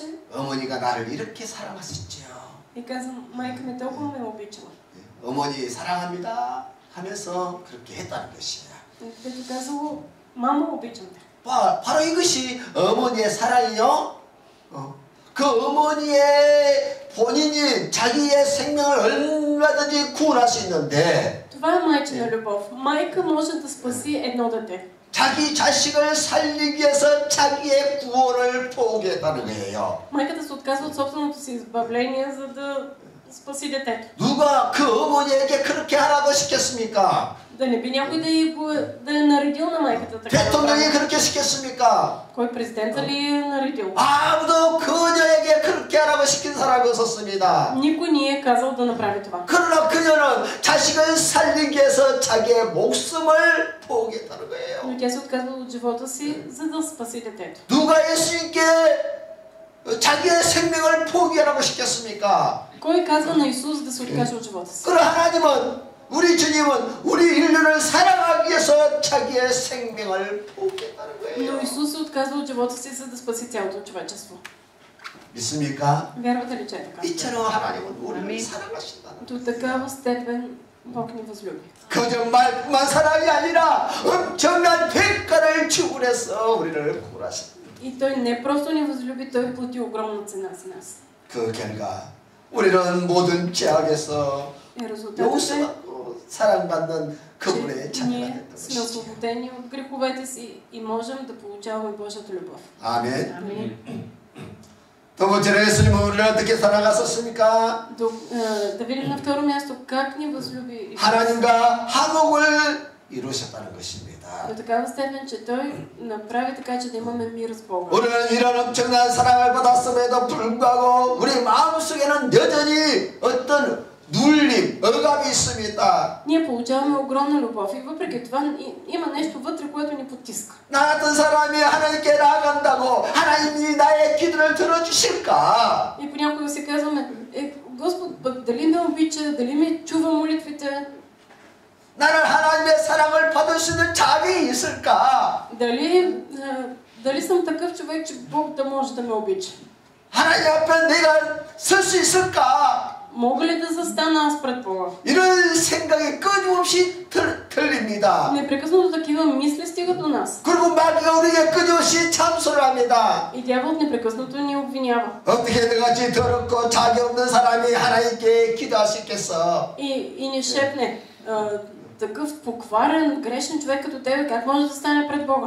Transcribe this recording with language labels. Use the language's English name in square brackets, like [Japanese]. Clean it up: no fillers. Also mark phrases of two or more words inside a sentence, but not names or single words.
[Korean] 어머니가 나를 이렇게 사랑하셨지요. [Bulgarian] и казва: майка ми толкова ме обичала. [Korean] 어머니 사랑합니다 하면서 그렇게 했다는 것이에요. [Bulgarian] Дето казало: мамо, обичам те. [Korean] 바로 이것이 어머니의 사랑이요. 그 어머니의 본인이 자기의 생명을 얼마든지 구원할 수 있는데 [Bulgarian] Това е майчина любов. Майка може да спаси едно дете. [Korean] 자기 자식을 살리기 위해서 자기의 구원을 포기했다는 거예요. [Bulgarian] Майката се отказва от собственото си избавление, за да спаси детето. [Korean] 누가 그 어머니에게 그렇게 하라고 시켰습니까? [Bulgarian] Да не би някой да е наредил на майката така. [Korean] 대통령이 그렇게 시켰습니까? [Bulgarian] Кой президента ли е наредил? [Korean] 아무도 그녀에게 그렇게 하라고 시킨 사람이 없었습니다. [Bulgarian] Никой не е казал да направи това. [Korean] 그러나 그녀는 자식을 살리기 위해서 자기의 목숨을 포기했다는 거예요. [Bulgarian] Но тя се отказва от живота си, за да спаси детето. [Korean] 누가 예수님께 자기의 생명을 포기하라고 시켰습니까? [Bulgarian] Кой казва на Исус да се откаже от живота си? [Korean] 그러나 하나님은 우리 주님은 우리 인류를 사랑하기 위해서 자기의 생명을 포기했다는 [Bulgarian] Но [Korean] 거예요. [Bulgarian] Исус се отказва от живота си, за да спаси цялото човечество. [Korean] 믿습니까? [Bulgarian] Вярвате ли, че е така? [Korean] 이처럼 하나님은 우리를 사랑하신다는 [Bulgarian] До такава степен Бог ни възлюби. [Korean] 그저 말뿐만 사랑이 아니라 엄청난 대가를 지불해서 우리를 구원하셨다. [Bulgarian] И Той не просто ни възлюби, Той плати огромна цена за нас. [Korean] 그 결과 우리는 모든 죄악에서 [Bulgarian] И резултатът е, [Korean] 용서받고 사랑받는 그분의 [Bulgarian] че [Korean] 자녀가 [Bulgarian] ние [Korean] 됐던 [Bulgarian] сме [Korean] 것이죠. [Bulgarian] освободени от греховете си и можем да получаваме Божията любов. [Korean] 아멘. [Bulgarian] Амин. [Korean] 두 번째로 예수님은 우리를 어떻게 사랑하셨습니까? [Bulgarian] Да видим на второ място как ни възлюби [Korean] 하나님과 화목을 이루셨다는 것입니다. [Bulgarian] до такава степен, че Той направи така, че да имаме мир с Бога. [Korean] 우리는 이런 엄청난 사랑을 받았음에도 불구하고 우리 마음속에는 여전히 어떤 눌림, 억압이 있습니다. [Bulgarian] Ние получаваме огромна любов и въпреки това има нещо вътре, което ни потиска. [Korean] 나 같은 사람이 하나님께 나아간다고 하나님이 나의 기도를 들어주실까? [Bulgarian] И понякога си казваме, Господ, дали ме обича, дали ме чува молитвите, [Korean] 나는 하나님의 사랑을 받을 수 있는 자격이 있을까? [Bulgarian] дали съм такъв човек, че Бог да може да ме обича. [Korean] 하나님 앞에 내가 설 수 있을까? [Bulgarian] Мога ли да застана аз пред Бога? [Korean] 이런 생각이 끊임없이 들립니다. [Bulgarian] Непрекъснато такива мисли стигат до нас. [Korean] 그리고 마귀가 우리에게 끊임없이 참소를 합니다. [Bulgarian] И дяволът непрекъснато ни обвинява. [Korean] 어떻게 너같이 더럽고 자격 없는 사람이 하나님께 기도할 수 있겠어? [Bulgarian] И ни шепне, такъв покварен, грешен човек като тебе, как може да стане пред Бога?